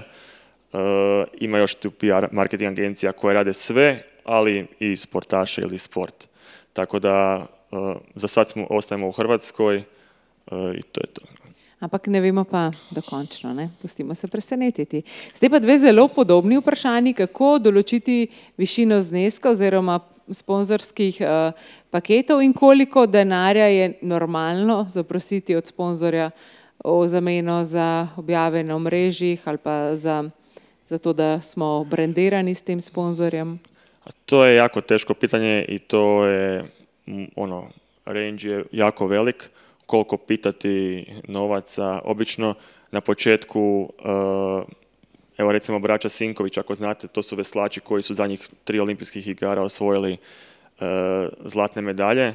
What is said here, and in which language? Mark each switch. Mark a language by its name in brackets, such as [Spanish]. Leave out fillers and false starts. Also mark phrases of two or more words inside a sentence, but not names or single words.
[Croatian] Ima još tu [English] PR marketing [Croatian] agencija koje rade sve, ali i sportaše ili sport. Tako da za sad ostajemo u Hrvatskoj i to je to. [Slovenian] Ampak ne vemo pa dokončno, ne? Pustimo se presenetiti. Zdaj pa dve zelo podobni vprašanji, kako določiti višino zneska oziroma sponzorskih paketov in koliko denarja je normalno zaprositi od sponzorja o zameno za objave na omrežjih ali pa za to, da smo brendirani s tem sponzorjem. [Croatian] To je jako teško pitanje i to je, range je jako velik. Koliko pitati novaca, obično na početku, evo recimo braća Sinković, ako znate, to su veslači koji su zadnjih 3 olimpijskih igara osvojili zlatne medalje.